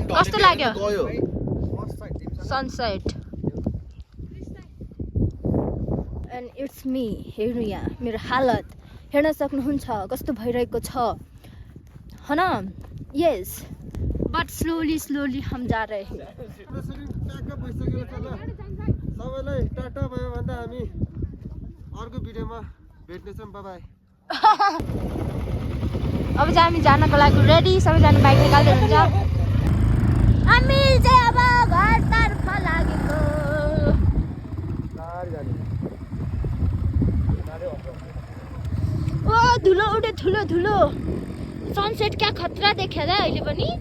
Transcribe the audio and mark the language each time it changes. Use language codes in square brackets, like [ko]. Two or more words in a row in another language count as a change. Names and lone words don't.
[ne] कस्तो लाग्यो गयो [en] sunset and it's me [ne] हेर्नु यहाँ मेरो हालत हेर्न सक्नुहुन्छ कस्तो भइरहेको छ हैन [en] yes but slowly [hi] हम जा रहे हैं [ne] सबैलाई टाटा भयो भन्दा हामी अर्को भिडियोमा भेट्नेछौँ [en] bye bye [ne] अब चाहिँ हामी जानको लागि रेडी सबैजना बाइक निकाल्दै हुन्छ हामी चाहिँ अब घरतर्फ लागेको ओ धुलो उठे ठुलो सनसेट क्या खतरा देख्यो र अहिले पनि